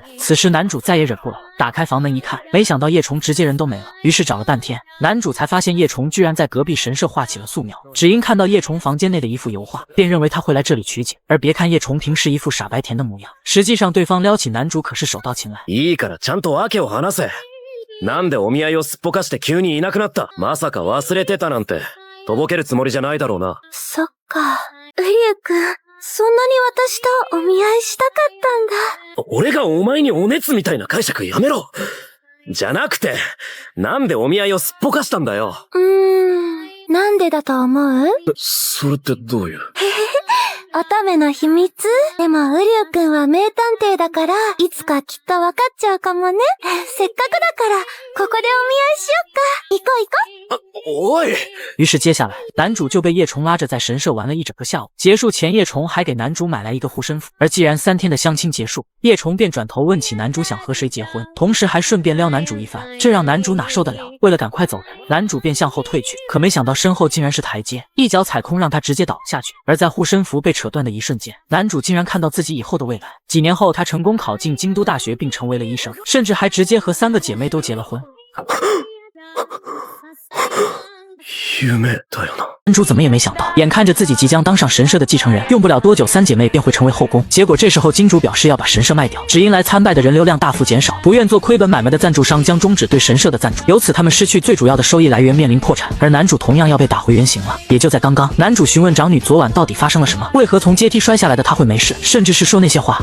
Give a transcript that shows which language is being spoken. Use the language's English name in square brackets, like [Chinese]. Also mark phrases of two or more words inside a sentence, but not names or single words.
[Chinese] 此时男主再也忍不了，打开房门一看，没想到叶虫直接人都没了。于是找了半天，男主才发现叶虫居然在隔壁神社画起了素描。只因看到叶虫房间内的一幅油画，便认为他会来这里取景。而别看叶虫平时一副傻白甜的模样，实际上对方撩起男主可是手到擒来。 [Japanese] いいからちゃんと訳を話せ。なんでお見合いをすっぽかして急にいなくなった。まさか忘れてたなんて、とぼけるつもりじゃないだろうな。そっか。ウリュウくん、そんなに私とお見合いしたかったんだ。俺がお前にお熱みたいな解釈やめろ。じゃなくて、なんでお見合いをすっぽかしたんだよ。なんでだと思う？それってどういう？乙女の秘密？でも、ウリュウくんは名探偵だから、いつかきっとわかっちゃうかもね。せっかくだから、ここでお見合いしよっか。行こう行こう。おい！ [Chinese] 于是接下来，男主就被叶虫拉着在神社玩了一整个下午。结束前，叶虫还给男主买来一个护身符。而既然3天的相亲结束，叶虫便转头问起男主想和谁结婚，同时还顺便撩男主一番，这让男主哪受得了？为了赶快走人，男主便向后退去，可没想到身后竟然是台阶，一脚踩空让他直接倒下去。而在护身符被扯断的一瞬间，男主竟然看到自己以后的未来。几年后，他成功考进京都大学，并成为了医生，甚至还直接和3个姐妹都结了婚。 [Japanese] 夢だよな。 [Chinese] 男主怎么也没想到，眼看着自己即将当上神社的继承人，用不了多久3姐妹便会成为后宫。结果这时候金主表示要把神社卖掉，只因来参拜的人流量大幅减少，不愿做亏本买卖的赞助商将终止对神社的赞助，由此他们失去最主要的收益来源，面临破产。而男主同样要被打回原形了。也就在刚刚，男主询问长女昨晚到底发生了什么，为何从阶梯摔下来的他会没事，甚至是说那些话。